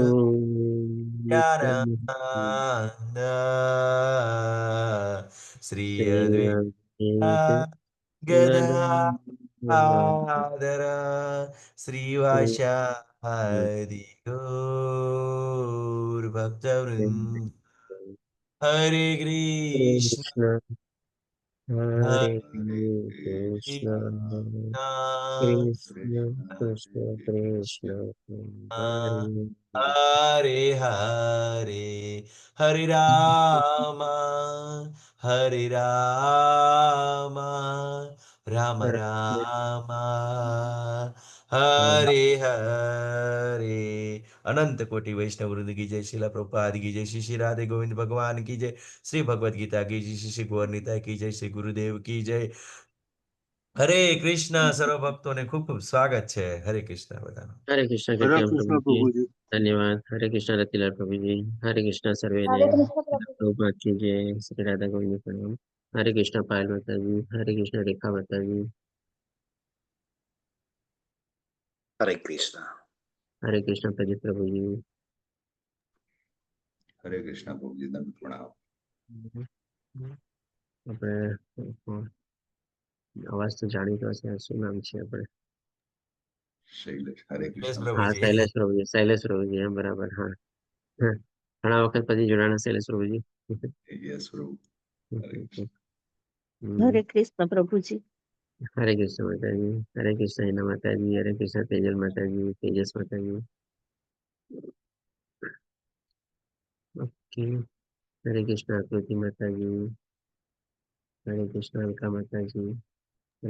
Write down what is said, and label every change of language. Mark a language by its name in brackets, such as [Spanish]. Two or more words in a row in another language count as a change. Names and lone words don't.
[Hindi] प्रभु नित्यानंद श्री अद्वैत गदाधर श्रीवासादि गौरभक्तवृंद। हरे कृष्ण कृष्ण हरे हरे कृष्ण कृष्ण कृष्ण कृष्ण कृष्ण हरे हरे हरे हरे राम हरे राम राम राम हरे हरे। अनंत कोटि वैष्णव वृंद की जय, शिला प्रभुपाद की जय, श्री श्री राधे गोविंद भगवान की जय, श्री भगवद गीता की जय, श्री श्री गौरनीता की जय, श्री गुरुदेव की जय। हरे कृष्ण। सर्व भक्तों ने खूब खूब स्वागत है। हरे कृष्ण बताना। हरे कृष्ण हरे कृत्याम प्रभु कृष्ण जी प्रभु जी। धन्यवाद। हरे कृष्ण रतिलाल प्रभु जी। हरे कृष्ण सर्वेने। हरे कृष्ण प्रभु जी। प्रभुपाद की जय। श्री राधा गोविंद प्रणाम। हरे कृष्ण पायल माता जी। हरे कृष्ण रेखा माता जी। हरे कृष्ण। हरे कृष्ण प्रदीप प्रभु जी। हरे कृष्ण प्रभु जी, दंड प्रणाम। [Gujarati] આપણે અવાજ તો જાણીતો હશે, શું નામ છે આપણે? શૈલેષ, હરે यस [Hindi] कृष्ण प्रभु [Gujarati] હા, [Hindi] जी। [Gujarati] શૈલેષ પ્રભુજી, હા બરાબર, હા. હા. ઘણા વખત પછી જોડાણા શૈલેષ પ્રભુજી. યસ પ્રભુ, હરે કૃષ્ણ। હમ. [Hindi] हरे कृष्ण प्रभु जी। [Gujarati] હરે કૃષ્ણ માતાજી. હરે કૃષ્ણ હિના માતાજી. હરે કૃષ્ણ તેજલ માતાજી. તેજસ માતાજી. ઓકે. હરે કૃષ્ણ આકૃતિ માતાજી. હરે કૃષ્ણ અલકા માતાજી. હરે